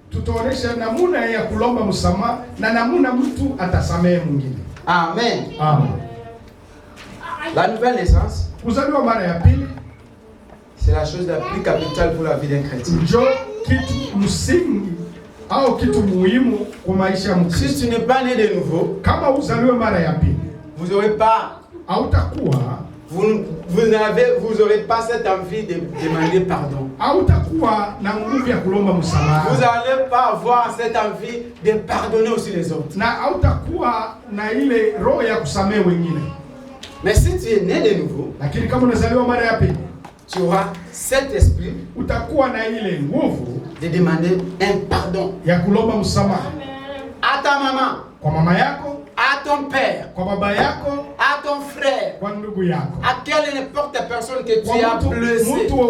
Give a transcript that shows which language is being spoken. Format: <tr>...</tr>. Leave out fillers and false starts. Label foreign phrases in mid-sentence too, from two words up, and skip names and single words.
<fr>Amen. La nouvelle naissance, c'est la chose la plus capitale pour la vie d'un chrétien.</fr> <sw>au kitu muhimu kwa maisha ya Mkristo.</sw> <fr>Si tu n'es pas né de nouveau,</fr> <sw>kama uzaliwe mara ya pili,</sw> <fr>vous n'aurez pas, vous aurez pas cette envie de demander pardon. Vous n'allez pas avoir cette envie de pardonner aussi les autres. Mais si tu es né de nouveau, tu auras cet esprit de demander un pardon à ta maman, à ton père, à ton frère, à quelle n'importe personne que tu as blessé.</fr>